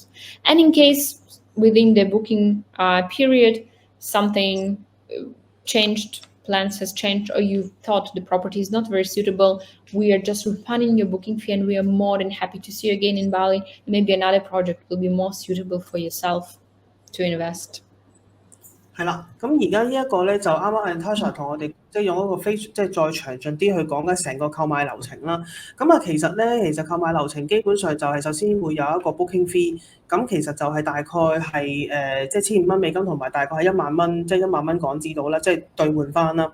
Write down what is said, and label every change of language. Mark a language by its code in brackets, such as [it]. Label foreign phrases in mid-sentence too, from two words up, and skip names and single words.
[en] And in case within the booking period, something changed, plans has changed, or you thought the property is not very suitable, we are just refunding your booking fee, and we are more than happy to see you again in Bali. And maybe another project will be more suitable for yourself to invest. [yue] 係啦，咁而家呢一個咧就啱啱 Natasha 同我哋即係用一個即係再詳盡啲去講緊成個購買流程啦。其實購買流程基本上就係首先會有一個 [en] booking fee， [yue] 咁其實就係大概係即係1,500美金同埋大概係1萬蚊，即係1萬蚊港紙到啦，即係兌換翻啦。